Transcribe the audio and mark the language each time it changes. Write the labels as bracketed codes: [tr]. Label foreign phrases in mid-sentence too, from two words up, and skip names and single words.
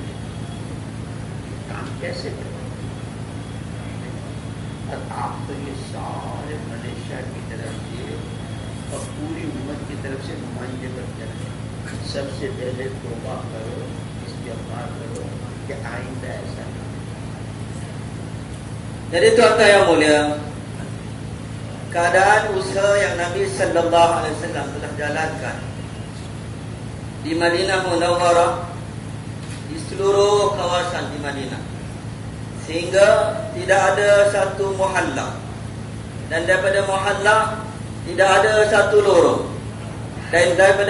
[ur] کام کیسے کریں؟ اور آپ تو یہ سارے ملیشیا کی طرف سے اور پوری امت کی طرف سے نمائندے بنتے رہے. سب سے پہلے توبہ کرو, استغفار کرو کہ آئندہ ایسا نہ. [ms] Jadi tuan-tuan yang mulia, keadaan usaha yang Nabi sallallahu alaihi wasallam telah jalankan di Madinah Munawwarah, di seluruh kawasan di Madinah, sehingga tidak ada satu muhallah, dan daripada muhallah tidak ada satu lorong, dan daripada